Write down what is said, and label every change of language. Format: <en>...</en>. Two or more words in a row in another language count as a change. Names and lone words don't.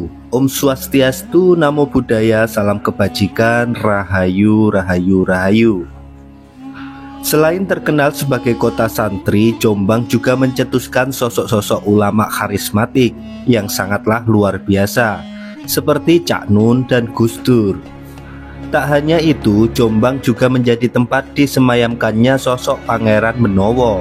<sa>Om Swastiastu,</sa> <pi>Namo Buddhaya,</pi> <id>salam kebajikan,</id> <jv>rahayu, rahayu, rahayu.</jv> <id>Selain terkenal sebagai kota santri, Jombang juga mencetuskan sosok-sosok ulama karismatik yang sangatlah luar biasa, seperti Cak Nun dan Gus Dur. Tak hanya itu, Jombang juga menjadi tempat disemayamkannya sosok Pangeran Menowo.</id>